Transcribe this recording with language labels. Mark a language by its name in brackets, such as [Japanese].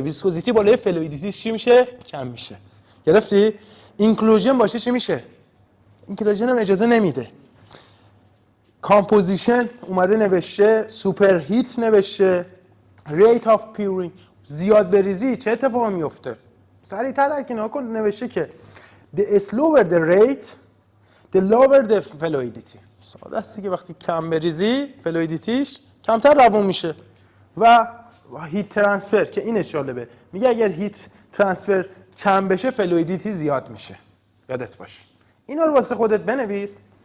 [Persian] ویسکوزیتی بالای فلویدیتی چی میشه؟ کم میشه. گرفتی؟ اینکلوژن باشه چی میشه؟ اینکلوژن هم اجازه نمیده. کامپوزیشن اومده نوشته، سوپر هیت نوشته، ریت آف پیورینگ، زیاد بریزی چه اتفاقی میفته؟ سریعتر درک کن. نوشته که [English] the slower the rate the lower the fluidity. [Persian] ساده است که وقتی کم بریزی فلویدیتیش کمتر روون میشه. و هیت ترانسفر که اینش جالبه، میگه اگر هیت ترانسفر کم بشه فلویدیتی زیاد میشه. یادت باشه. اینا رو واسه خودت بنویس.